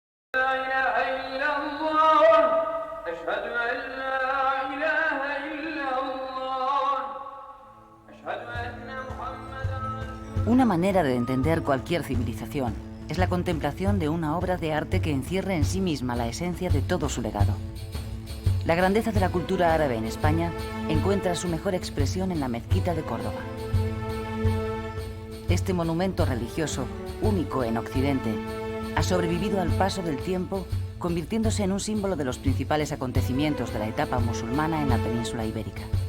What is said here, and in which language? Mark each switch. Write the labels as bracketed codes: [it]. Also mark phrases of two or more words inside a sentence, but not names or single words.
[ar] لا إله إلا الله أشهد أن لا إله إلا الله أشهد أن محمدا [es] Una manera de entender cualquier civilización es la contemplación de una obra de arte que encierre en sí misma la esencia de todo su legado. La grandeza de la cultura árabe en España encuentra su mejor expresión en la Mezquita de Córdoba. Este monumento religioso, único en Occidente, ha sobrevivido al paso del tiempo, convirtiéndose en un símbolo de los principales acontecimientos de la etapa musulmana en la península ibérica.